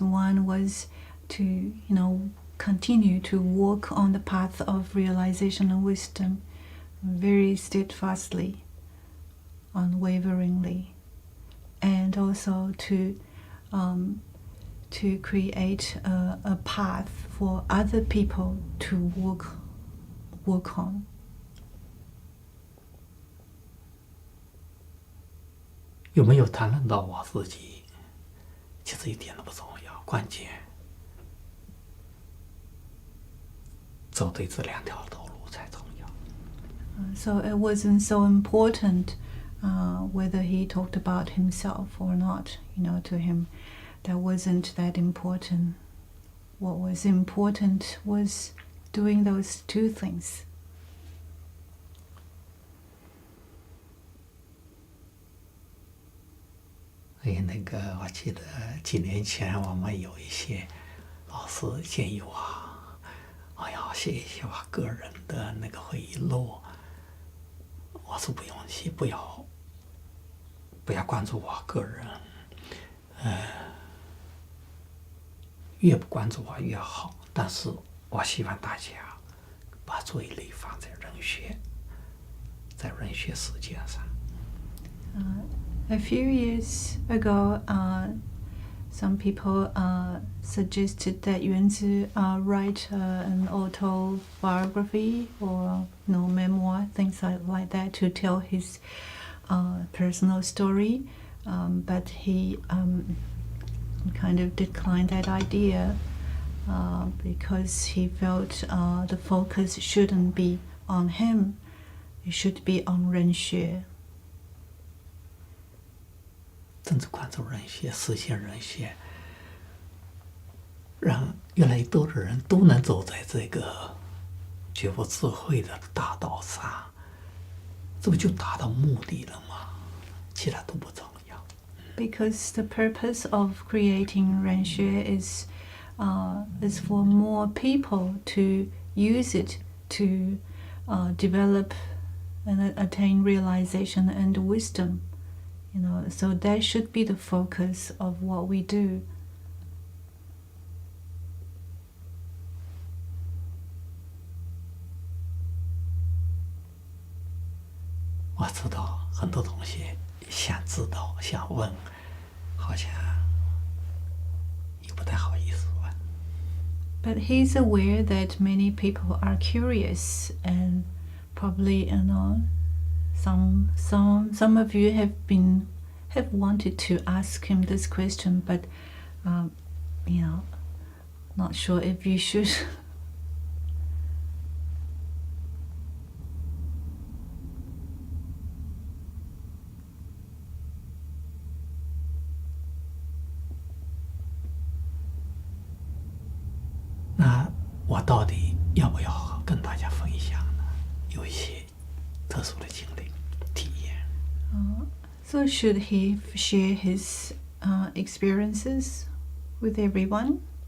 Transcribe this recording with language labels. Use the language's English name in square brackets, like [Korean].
[English] One was to continue to walk on the path of realization and wisdom very steadfastly, unwaveringly, and also to create a path for other people to walk on. [Chinese] 有没有谈论到我自己，其实一点都不重要，关键走对这两条道路才重要。 [English] So it wasn't so important whether he talked about himself or not. To him, that wasn't that important. What was important was doing those two things. [Chinese] 所以我记得几年前我们有一些老师建议我，要写一些我个人的回忆录。我说不用写，不要关注我个人，越不关注我越好。但是我希望大家把注意力放在人学，在人学世界上。 [English] A few years ago, some people suggested that Yuanzi write an autobiography or memoir, things like that, to tell his personal story. But he kind of declined that idea because he felt the focus shouldn't be on him, it should be on 人学。 [Chinese] 政治观众人学、实现人学，让越来越多的人都能走在这个觉悟智慧的大道上，这不就达到目的了吗？其他都不重要。 [English] Because the purpose of creating 人学 is for more people to use it to develop and attain realization and wisdom. So that should be the focus of what we do. [Chinese] 我知道很多同学想知道、想问，好像也不太好意思问。 [English] But he's aware that many people are curious, and probably some of you have wanted to ask him this question, but not sure if you should. [Chinese] 那我到底要不要跟大家分享呢？有一些特殊的经历、体验。 [English] So should he share his experiences with everyone?